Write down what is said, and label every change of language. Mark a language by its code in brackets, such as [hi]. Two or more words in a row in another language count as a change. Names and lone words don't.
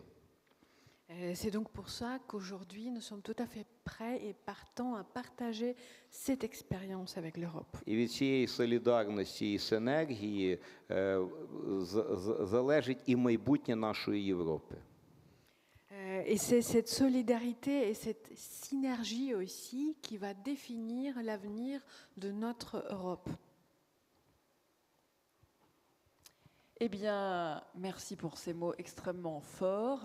[fr] C'est donc pour ça qu'aujourd'hui, nous sommes tout à fait prêts et partants à partager cette expérience avec l'Europe. [uk] І від цієї солідарності і синергії залежить і майбутнє нашої Європи. [fr] Et c'est cette solidarité et cette synergie aussi qui va définir l'avenir de notre Europe. Eh bien, merci pour ces mots extrêmement forts.